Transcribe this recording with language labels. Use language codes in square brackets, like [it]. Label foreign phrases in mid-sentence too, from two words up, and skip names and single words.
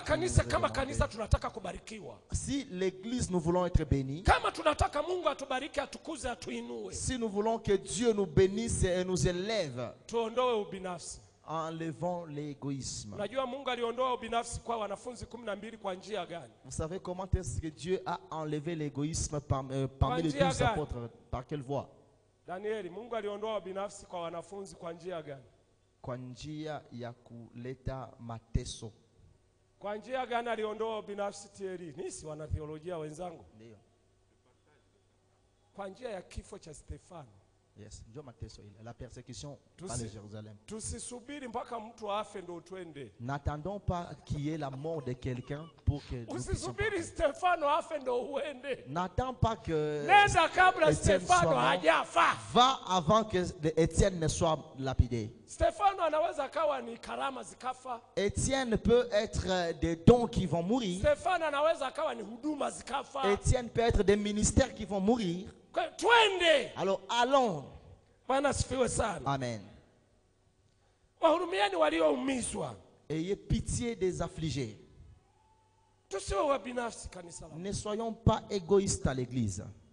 [fr] Si l'église nous voulons être bénis, si nous voulons que Dieu nous bénisse et nous élève, enlevons l'égoïsme. Vous savez comment est-ce que Dieu a enlevé l'égoïsme parmi les 12 apôtres? Par quelle voie? [sw] Danieli, Mungu aliondoa ubinafsi kwa wanafunzi kwa njia gani? Kwa njia ya kuleta mateso. Kwa njia gani aliondoa ubinafsi Thierry? Nisi wana theolojia wenzangu. Ndio. Kwa njia ya kifo cha Stefano. Yes, ndio mateso ile, [fr] la persécution par le Jérusalem. [sw] Tusisubiri mpaka mtu afe ndo twende. [fr] N'attendons pas qu'il y ait la mort de quelqu'un pour que nous [sw] usisubiri Stefano afe ndo uende. [fr] N'attends pas que [sw] nenda kabla Stefano hajafa. [fr] Va avant que Étienne ne soit lapidé. [sw] Stefano anaweza kawa ni karama zikafa. [fr] Étienne peut être des dons qui vont mourir. [sw] Stefano anaweza kawa ni huduma zikafa. [fr] Étienne peut être des ministères qui vont mourir. Alors allons. Amen. Ayez pitié des affligés. Ne soyons pas égoïstes à l'église.